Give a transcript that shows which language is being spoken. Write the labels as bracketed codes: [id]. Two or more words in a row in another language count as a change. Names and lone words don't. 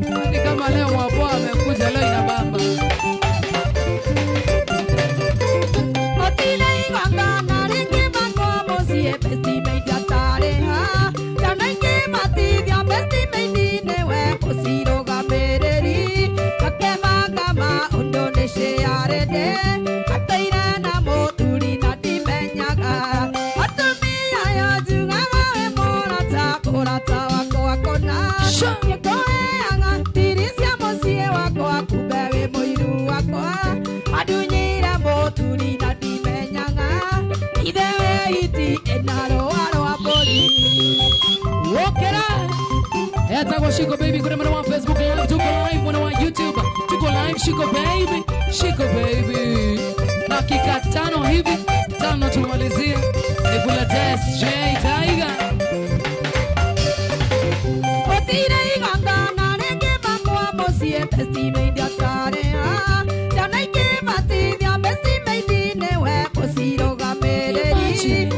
[sw] Ni kama leo Mwaboa amekuja, leo ina bamba. [ki] Otile igongana rĩngĩ makwa mũciĩ, besti maitha tarĩ ha. Ciana ingĩ matithia, besti maitha nĩwe ũcirũgamĩrĩri. Akĩmanga maũndũ nĩ ciarende. Ateire na mũthuri na ndimenyaga. Atumia yo njugaga wĩ mũrata, mũrata wakwa kũna. [en] Sure. [ki] Ngĩkũheaga thiri cia mũciĩ wakwa, kumbe wĩ mũiru wakwa. Andunyire mũthuri na ndimenyaga. Ithe we iti ĩna rũa rwa mbũri. Wokera. Etagwo Shiko Baby kũrĩ mwena wa Facebook Live, [sw] tuko live [ki] mwena wa YouTube, [sw] tuko live [ki] Shiko Baby, Shiko Baby. [sw] Dakika tano hivi, tano tumalizie. Ebula Des, J Tiger. [ki] Otire igongana rĩngĩ makwa mũciĩ, besti maitha tarĩ ha. Ciana ingĩ matithia, besti maitha nĩwe ũcirũgamĩrĩri.